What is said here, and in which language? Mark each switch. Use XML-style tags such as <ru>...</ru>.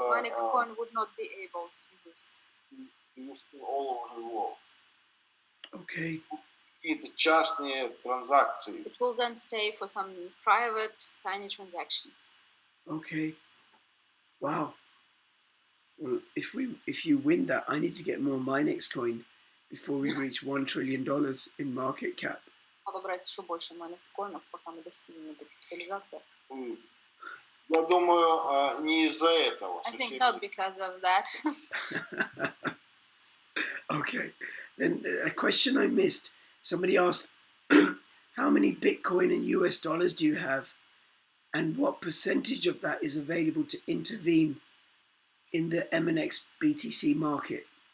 <en>Minexcoin would not be able to use all over the world. Okay.</en> <ru>Какие-то частные транзакции.</ru> <en>It will then stay for some private tiny transactions. Okay. Wow. Well, if you win that, I need to get more Minexcoin before we reach $1 trillion in market cap.</en> <ru>Надо брать еще больше Minexcoin'ов, пока мы достигнем этой капитализации. Я думаю, не из-за этого.</ru> <en>I think not because of that. Okay. Then a question I missed. Somebody asked, how many Bitcoin and US dollars do you have? And what percentage of that is available to intervene in the MNX BTC market?</en>